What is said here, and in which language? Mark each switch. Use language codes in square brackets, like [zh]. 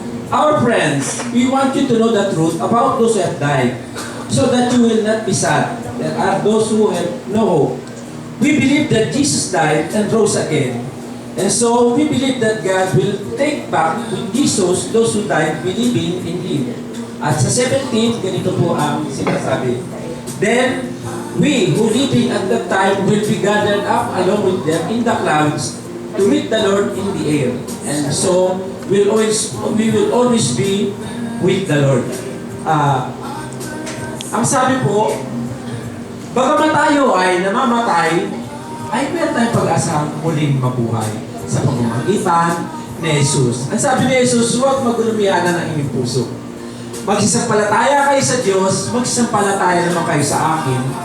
[en] Our friends, we want you to know the truth about those who have died, so that you will not be sad. There are those who have no hope. We believe that Jesus died and rose again. And so, we believe that God will take back with Jesus those who died believing in Him. [tl] At sa 17, ganito po ang sinasabi. [en] Then, we who living at that time will be gathered up along with them in the clouds to meet the Lord in the air. And so, we will always be with the Lord. [tl] Ang sabi po, bagaman tayo ay namamatay, ay meron tayong pag-asang muling mabuhay sa pamamagitan ni Jesus. Ang sabi ni Jesus, huwag magulumianan ang inyong puso. Magsisampalataya kayo sa Diyos, magsisampalataya naman kayo sa akin.